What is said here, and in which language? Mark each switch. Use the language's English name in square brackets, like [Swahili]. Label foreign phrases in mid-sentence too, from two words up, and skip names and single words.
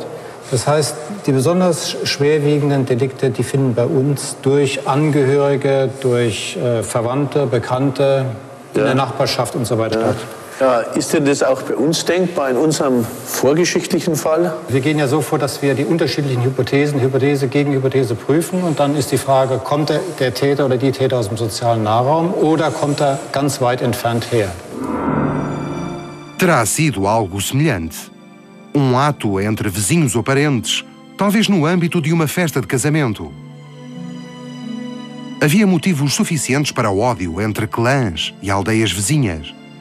[German] Das heißt, die besonders schwerwiegenden Delikte, die finden bei uns durch Angehörige, durch Verwandte, Bekannte, in der Nachbarschaft und so weiter statt. Ja, ist denn das auch bei uns denkbar, in unserem vorgeschichtlichen Fall? Wir gehen ja so vor, dass wir die unterschiedlichen Hypothesen, Hypothese gegen Hypothese prüfen. Und dann ist die Frage, kommt der Täter oder die Täter aus dem sozialen Nahraum oder kommt er ganz weit entfernt her? [Portuguese] 1.500 anos Terá sido algo semelhante. Um ato entre vizinhos ou parentes, talvez no âmbito de uma festa de casamento. Havia motivos suficientes para o ódio entre clãs e aldeias vizinhas.